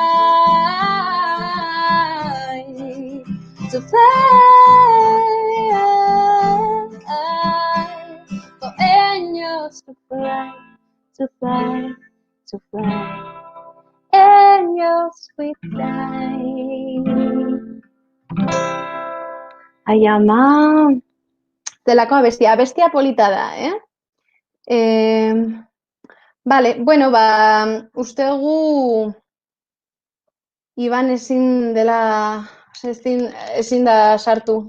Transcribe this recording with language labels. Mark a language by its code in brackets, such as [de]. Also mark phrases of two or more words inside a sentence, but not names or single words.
[en] To fly, for angels to fly, to fly, to fly, angels we fly. [eu] Ai ama, delako abestia polita da, [es] Vale, bueno, [eu] uste dugu Iban ezin da sartu.